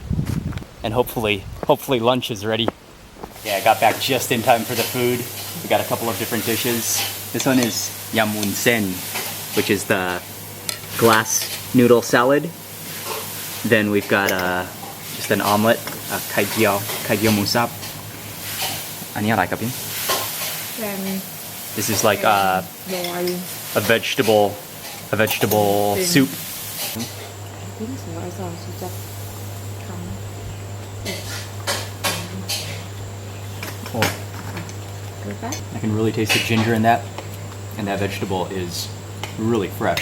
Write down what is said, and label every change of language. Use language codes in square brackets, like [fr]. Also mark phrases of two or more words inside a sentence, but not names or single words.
[en] And hopefully lunch is ready. Yeah, I got back just in time for the food. We got a couple of different dishes. This one is [th] ยำวุ้นเส้น, [en] which is the glass noodle salad. Then we've got just an omelet, [th] ไข่เจียวหมูสับ. อันนี้อะไรครับพี่? [en] This is like a vegetable soup. Oh. I can really taste the ginger in that, and that vegetable is really fresh.